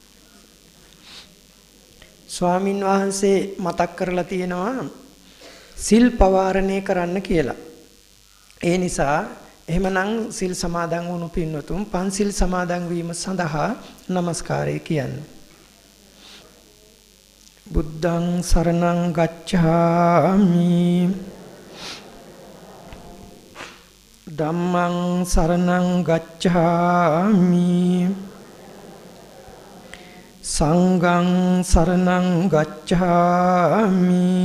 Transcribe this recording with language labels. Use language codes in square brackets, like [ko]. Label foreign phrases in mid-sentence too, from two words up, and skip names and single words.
[si] ස්වාමින් වහන්සේ මතක් කරලා තියෙනවා සිල් පවාරණය කරන්න කියලා. ඒ නිසා එහෙමනම් සිල් සමාදන් වුණු පින්වතුන් පන්සිල් සමාදන් වීම සඳහා নমස්කාරය කියන්නේ. [pi] බුද්ධං සරණං ගච්ඡාමි ධම්මං සරණං ගච්ඡාමි සංඝං සරණං ගච්ඡාමි